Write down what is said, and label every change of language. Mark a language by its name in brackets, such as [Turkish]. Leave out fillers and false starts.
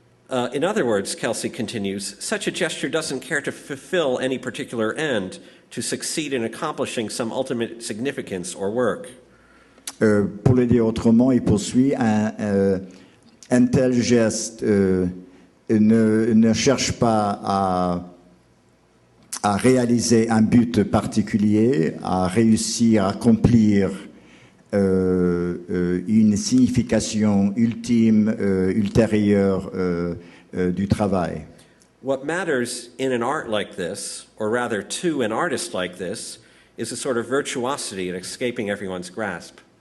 [English] In other words, Kelsey continues, such a gesture doesn't care to fulfill any particular end, to succeed in accomplishing some ultimate significance or work. [French] Pour le dire autrement, il poursuit, un tel geste ne cherche pas à réaliser un but particulier, à réussir à accomplir une signification ultime, ultérieure du travail. [English] What matters in an art like this, or rather to an artist like this, is a sort of virtuosity in escaping everyone's grasp.